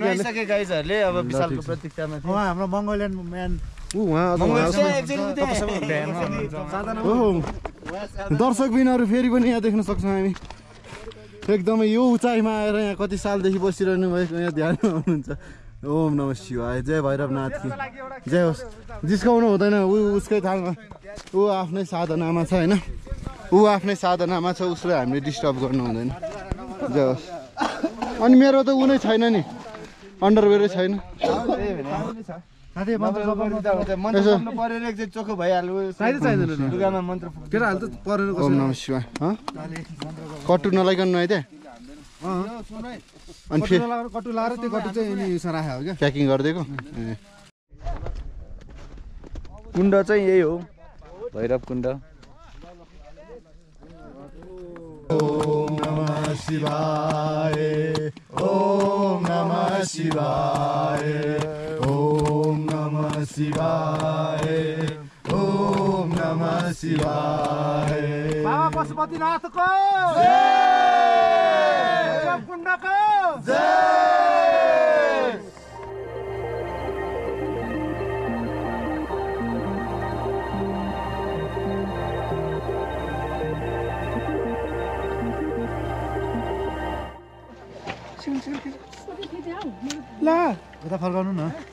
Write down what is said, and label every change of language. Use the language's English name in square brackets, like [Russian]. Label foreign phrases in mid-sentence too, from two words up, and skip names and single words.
[Nepali] अब विशालको प्रतीक्षामा थियो। हाम्रो मङ्गोलियन म्यान दर्शक बिनहरू फेरि पनि यहाँ देख्न सक्छौँ हामी। एकदमै यो उचाइमा आएर यहाँ कति सालदेखि बसिरहनु भएको यहाँ ध्यानमा हुनुहुन्छ। [Sanskrit] ओम नमः शिवाय, [Nepali] जय भैरवनाथ की जय होस्। जिस्काउनु हुँदैन, उसकै थालमा ऊ आफ्नै साधनामा छ होइन। ऊ आफ्नै साधनामा छ, उसलाई हामीले डिस्टर्ब गर्नु हुँदैन। जय होस्। अनि मेरो त ऊ नै छैन नि, अन्डरवेयरै छैन। चोखो भइहाल्यो। [Sanskrit] ओम नमः शिवाय। [Nepali] कट्टु नलाइकन नुहाइदिए अनि फेरि कटु लाएर त्यो कटु चाहिँ राखेको हो क्या, प्याकिङ गरिदिएको। कुण्ड चाहिँ यही हो भैरवकुण्ड। [Sanskrit] ओम नमः शिवाय, ओम नमः शिवाय, ओम नमः शिवाय, ओम नमः शिवाय। [Nepali] बाबा पशुपतिनाथको भैरवकुण्डको जय। ल यता फर्काउनु न।